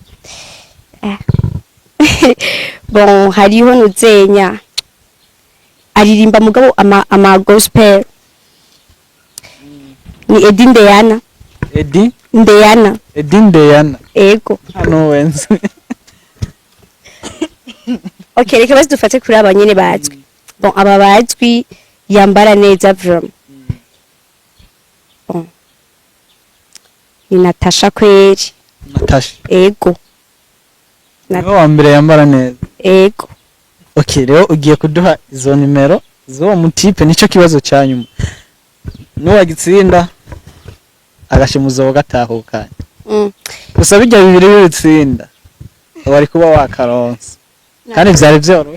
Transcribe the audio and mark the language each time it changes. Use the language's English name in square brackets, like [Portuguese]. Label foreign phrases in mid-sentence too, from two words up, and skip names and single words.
[Rundi] bon hariho nuzenya aririmba mugabo ama gospel ni Edi Ndeyana ego hano wenze okay reka basi dufate kuri abanyene bazwi bon aba bazwi yambara neza vraiment bon ni Natasha kweri ego niwe wa mbere yambara neza ego okay rero ugiye kuduha izo nimero zo mutipe nico kibazo cyanyuma nuwagitsinda agashimuzo wagatahuka gusa bijya bibiri bitsinda wari kuba wakaronse kandi byari byoroshye